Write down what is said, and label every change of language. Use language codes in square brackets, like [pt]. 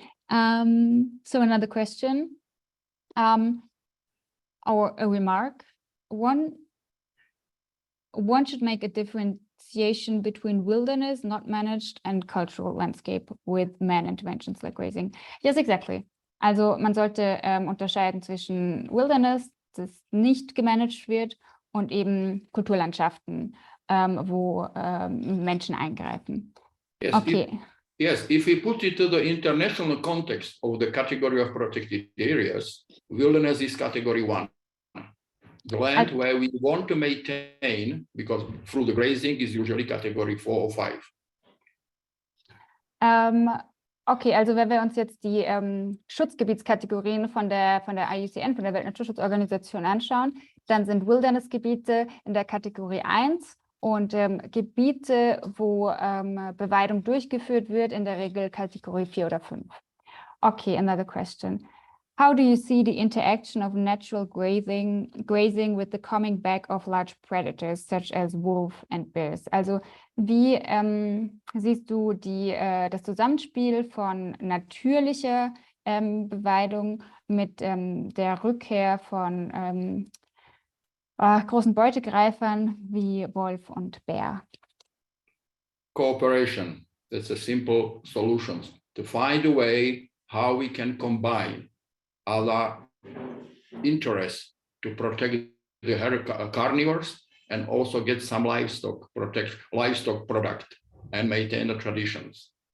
[en] So another question, or a remark. One should make a differentiation between wilderness, not managed, and cultural landscape with man interventions like grazing. Yes, exactly. [de] Also man sollte unterscheiden zwischen Wilderness, das nicht gemanagt wird, und eben Kulturlandschaften, wo Menschen eingreifen. [en] Yes, Okay. If we put it to the international context of the category of protected areas, wilderness is category 1. The land where we want to maintain, because through the grazing is usually category 4 or 5. [de] Okay, also wenn wir uns jetzt die Schutzgebietskategorien von der IUCN, von der Weltnaturschutzorganisation anschauen, dann sind Wildernessgebiete in der Kategorie 1 und Gebiete, wo Beweidung durchgeführt wird, in der Regel Kategorie 4 oder 5. [en] Okay, another question. How do you see the interaction of natural grazing with the coming back of large predators such as wolf and bears? [de] Also wie siehst du das Zusammenspiel von natürlicher Beweidung mit der Rückkehr von großen Beutegreifern wie Wolf und Bär? [en] Cooperation. That's a simple solution. To find a way how we can combine other interests to protect the carnivores and also get some livestock product and maintain the traditions.